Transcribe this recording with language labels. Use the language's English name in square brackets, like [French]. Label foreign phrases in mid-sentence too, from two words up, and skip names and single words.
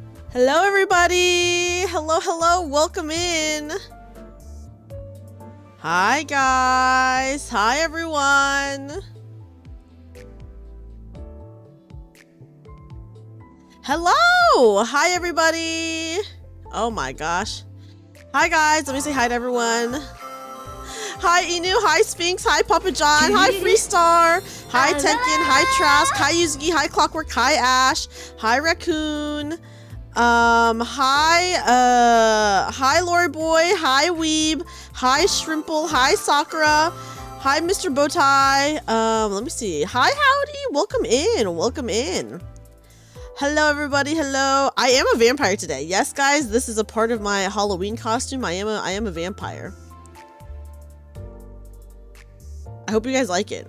[English] Hello, everybody. Hello. Welcome in. Hi, guys. Hi, everyone. Hello. Hi, everybody. Oh, my gosh. Hi, guys. Let me say hi to everyone. Hi, Inu. Hi, Sphinx. Hi, Papa John. Hi, Freestar. Hi, Tenkin. Hi, Trask. Hi, Yuzuki. Hi, Clockwork. Hi, Ash. Hi, Raccoon. Hi, Lori Boy. Hi, Weeb. Hi, Shrimple. Hi, Sakura. Hi, Mr. Bowtie. Let me see. Hi, Howdy. Welcome in. Hello, everybody. Hello. I am a vampire today. Yes, guys, this is a part of my Halloween costume. I am a vampire. I hope you guys like it.